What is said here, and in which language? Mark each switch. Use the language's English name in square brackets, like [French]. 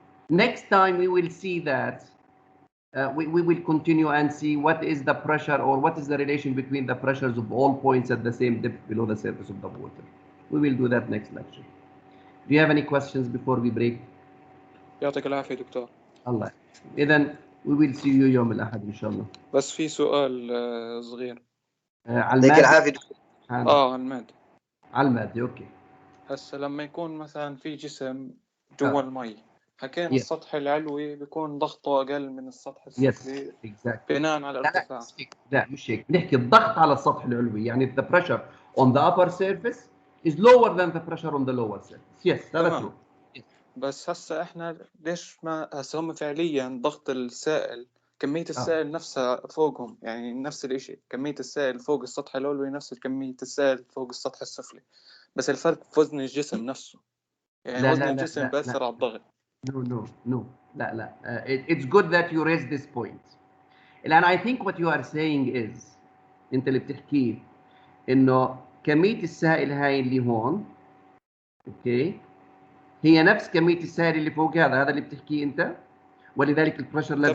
[English] Next time we will see that we will continue and see what is the pressure, or what is the relation between the pressures of all points at the same depth below the surface of the water. We will do that next lecture. Do you have any questions before we break? [Arabic] يعطيك العافية دكتور. الله. إذن [English] we will see you [Arabic] يوم الأحد إن شاء الله. بس في سؤال صغير. على المادة. العافية دكتور. على المادة. على المادة أوكي. هسه لما يكون مثلا في جسم جوا المي، حكينا السطح العلوي بيكون ضغطه أقل من السطح السفلي بناء على الارتفاع. لا مش هيك، نحكي الضغط على السطح العلوي، يعني [English] the pressure on the upper surface is lower than the pressure on the lower surface. Yes, that's true. [Arabic] بس هسه احنا ليش ما هسه هم فعليا ضغط السائل، كمية السائل نفسها فوقهم، يعني نفس الاشي، كمية السائل فوق السطح العلوي نفس كمية السائل فوق السطح السفلي، بس الفرق في وزن الجسم نفسه، يعني وزن الجسم بأثر على الضغط. [English] No. [Arabic] لا. [English] It's good that you raise this point. And I think what you are saying is [Arabic] انت اللي بتحكيه انه كمية السائل هاي اللي هون اوكي هي نفس كمية السائل اللي فوق هذا اللي بتحكيه انت، ولذلك البريشر لازم